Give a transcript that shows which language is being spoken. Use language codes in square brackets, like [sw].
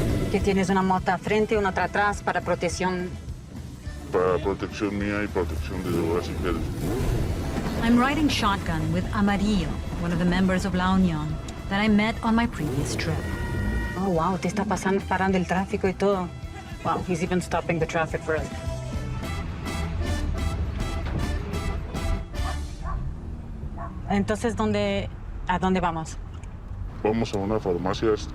[es] Que tienes una moto frente y una atrás para protección. Para protección mía y protección de Horacio Pérez. [en] I'm riding shotgun with Amarillo, one of the members of La Unión that I met on my previous trip. [es] Oh, wow, te está parando el tráfico y todo. [en] Wow, he's even stopping the traffic for us. [es] Entonces, ¿a dónde vamos? Vamos a una farmacia.